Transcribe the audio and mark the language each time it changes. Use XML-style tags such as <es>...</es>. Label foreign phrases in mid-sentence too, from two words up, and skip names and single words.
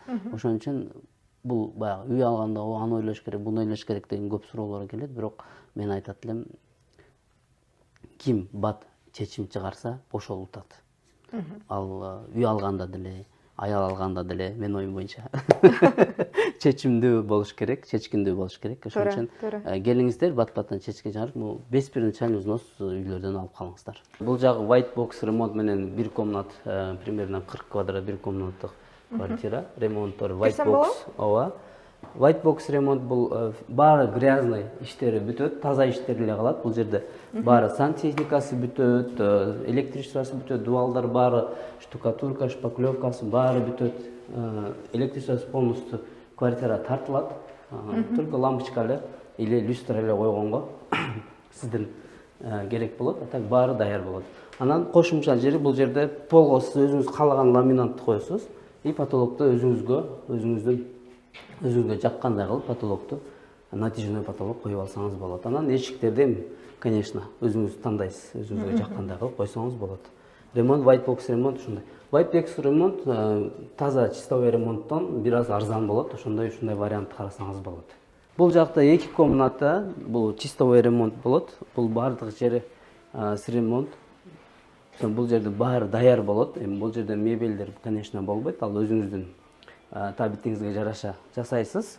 <ky>Ошон үчүн бул баягы үй алганда аны ойлош керек, буну ойлош керек деген көп суроолор келет, бирок мен айтат элем, ким бат чечим чыгарса, ошол утат. Ал үй алганда деле, аял алганда деле мен оюм боюнча чечимдүү болуш керек, чечкиндүү болуш керек. Ошон үчүн келиңиздер, бат-баттан чечке чыгарып,</ky> <ru>без первоначальный взнос</ru> <ky>үйлөрдөн алып калыңыздар. Бул жагы</ky> <en>white box</en> <ky>ремонт менен бир комнат, примерно 40 квадрат бир комнаттык квартира, ремонттор</ky> <en>white box.</en> <ky>Ооба.</ky> <en>White box</en> <ky>ремонт бул баары грязный иштери бүтөт, таза иштери эле калат. Бул жерде баары сантехникасы бүтөт, электричествосы бүтөт, дубалдар баары, штукатурка, шпаклевкасы баары бүтөт. Электричествосы полностью квартира тартылат. Только лампочка эле или люстра эле койгонго сиздин керек болот. А так баары даяр болот. Анан кошумча жери бул жерде полго сиз өзүңүз каалаган ламинатты коесуз. И потолокто өзүңүзгө жаккандай кылып потолокту</ky> <ru>натяжной потолок</ru> <ky>коюп алсаңыз болот. Анан эшиктерди, конечно, өзүңүз тандайсыз, өзүңүзгө жаккандай кылып койсоңуз болот. Ремонт,</ky> <en>white box</en> <ky>ремонт ушундай.</ky> <en>White box</en> <ky>ремонт таза чистовой ремонттон бир аз арзан болот, ушундай вариант карасаңыз болот. Бул жакта 2 комната, бул чистовой ремонт болот. Бул бардык жери</ky> <ru>с ремонт.</ru> <ky>Бул жерде баары даяр болот. Эми бул жерде мебелдер, конечно, болбойт. Ал өзүңүздүн табитиңизге жараша жасайсыз.</ky>